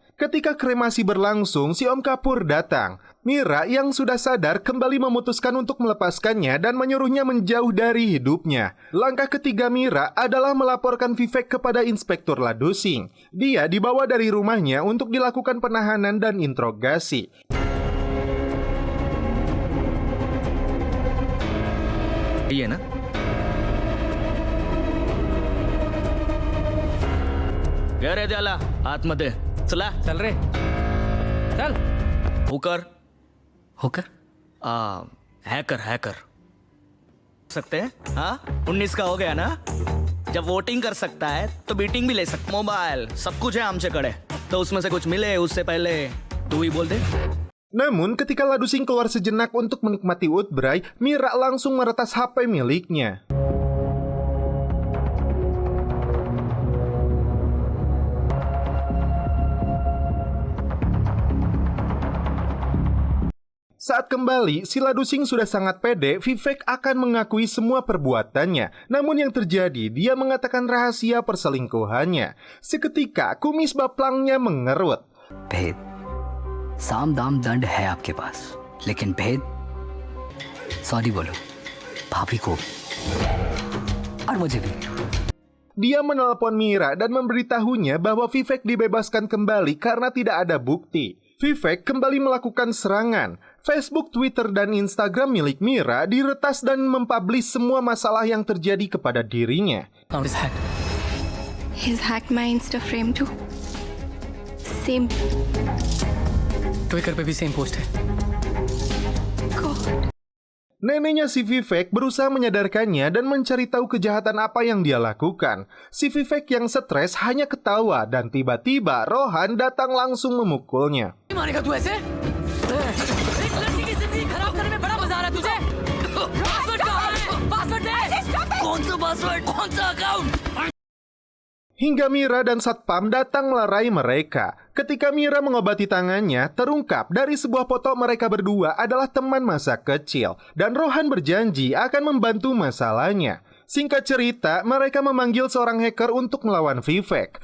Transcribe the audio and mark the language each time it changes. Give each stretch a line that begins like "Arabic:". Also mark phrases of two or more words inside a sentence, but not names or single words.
Indonesian: Ketika kremasi berlangsung, si Om Kapur datang. Mira yang sudah sadar kembali memutuskan untuk melepaskannya dan menyuruhnya menjauh dari hidupnya. Langkah ketiga Mira adalah melaporkan Vivek kepada Inspektur Ladusing. Dia dibawa dari rumahnya untuk dilakukan penahanan dan interogasi.
Hindi: ये ना
Marathi: क्या रे त्याला आतमध्ये चला चल रे चल हुकर
Hindi: होकर हैकर हैकर सकते हैं हाँ 19 का हो गया ना जब वोटिंग कर सकता है तो बीटिंग भी ले सकता मोबाइल सब कुछ है हमच्याकडे तो उसमें से कुछ मिले उससे पहले तू ही बोल दे.
Indonesian: Namun ketika Ladusing keluar sejenak untuk menikmati Woodbray, Mira langsung meretas HP miliknya. Saat kembali, si Ladusing sudah sangat pede Vivek akan mengakui semua perbuatannya. Namun yang terjadi, dia mengatakan rahasia perselingkuhannya. Seketika, kumis baplangnya mengerut. भेद साम दाम दंड है आपके पास, लेकिन भेद सॉरी बोलो भाभी को और मुझे भी. Dia menelepon Mira dan memberitahunya bahwa Vivek dibebaskan kembali karena tidak ada bukti. Vivek kembali melakukan serangan. Facebook, Twitter, dan Instagram milik Mira diretas dan mempublish semua masalah yang terjadi kepada dirinya.
English: He's hacked my Insta frame too. Same.
Hindi: ट्विटर पे भी
English: same post
Hindi: है.
English: God.
Indonesian: Neneknya si Vivek berusaha menyadarkannya dan mencari tahu kejahatan apa yang dia lakukan. Si Vivek yang stres hanya ketawa dan tiba-tiba Rohan datang langsung memukulnya.
Hindi: मारेगा तू ऐसे? एक लड़की की जिंदगी खराब करने में बड़ा मजा आ रहा है तुझे? पासवर्ड कहाँ है? पासवर्ड दे! कौन सा पासवर्ड? कौन सा अकाउंट?
Indonesian: Hingga Mira dan Satpam datang melerai mereka. Ketika Mira mengobati tangannya, terungkap dari sebuah foto mereka berdua adalah teman masa kecil. Dan Rohan berjanji akan membantu masalahnya. Singkat cerita, mereka memanggil seorang hacker untuk melawan Vivek.